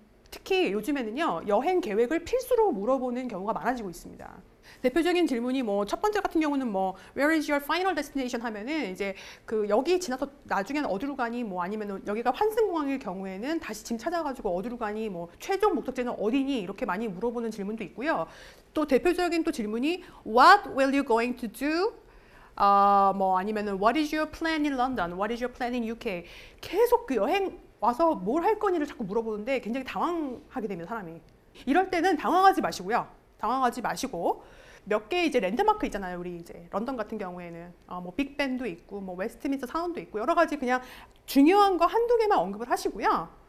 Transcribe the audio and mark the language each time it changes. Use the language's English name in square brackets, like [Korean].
[Korean] 특히 요즘에는요. 여행 계획을 필수로 물어보는 경우가 많아지고 있습니다. 대표적인 질문이 첫 번째 같은 경우는 [English] Where is your final destination [Korean] 하면은 이제 여기 지나서 나중에는 어디로 가니 아니면 여기가 환승공항일 경우에는 다시 짐 찾아가지고 어디로 가니 최종 목적지는 어디니 이렇게 많이 물어보는 질문도 있고요. 또 대표적인 또 질문이 [English] What will you going to do? [Korean] 아니면은 [English] What is your plan in London? What is your plan in UK? [Korean] 계속 여행 와서 뭘 할 거니를 자꾸 물어보는데 굉장히 당황하게 됩니다, 사람이. 이럴 때는 당황하지 마시고요. 당황하지 마시고 몇 개 이제 랜드마크 있잖아요. 우리 이제 런던 같은 경우에는 빅벤도 있고 웨스트민스터 사원도 있고 여러 가지 그냥 중요한 거 한두 개만 언급을 하시고요.